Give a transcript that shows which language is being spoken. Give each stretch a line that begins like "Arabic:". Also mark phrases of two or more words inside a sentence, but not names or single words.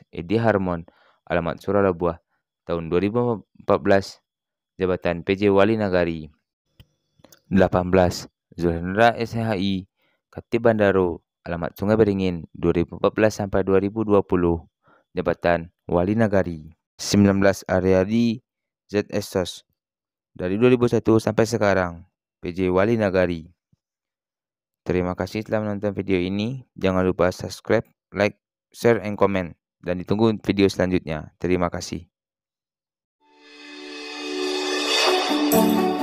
Indonesian: Edi Harmon, alamat Suralabuah, tahun 2014, jabatan PJ Wali Nagari. 18. Zulhendra SHI, Kati Bandaro, alamat Sungai Beringin, 2014 sampai 2020, jabatan Wali Nagari. 19. Aryadi ZS Sos, dari 2001 sampai sekarang, PJ Wali Nagari. Terima kasih telah menonton video ini. Jangan lupa subscribe,
English: like, share, and comment.
Indonesian: Dan ditunggu video selanjutnya. Terima kasih.